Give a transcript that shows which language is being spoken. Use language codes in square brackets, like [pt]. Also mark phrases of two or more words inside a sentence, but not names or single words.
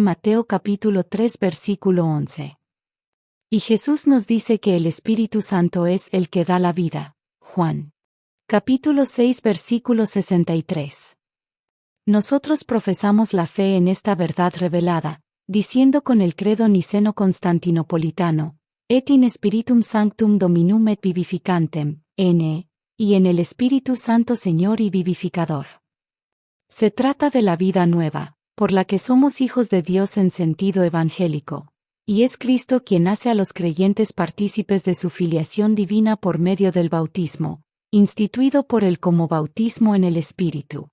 [es] Mateo capítulo 3 versículo 11. Y Jesús nos dice que el Espíritu Santo es el que da la vida. Juan capítulo 6 versículo 63. Nosotros profesamos la fe en esta verdad revelada, diciendo con el credo niceno-constantinopolitano, [la] et in spiritum sanctum dominum et vivificantem, n. [es] y en el Espíritu Santo Señor y vivificador. Se trata de la vida nueva, por la que somos hijos de Dios en sentido evangélico, y es Cristo quien hace a los creyentes partícipes de su filiación divina por medio del bautismo, instituido por él como bautismo en el Espíritu.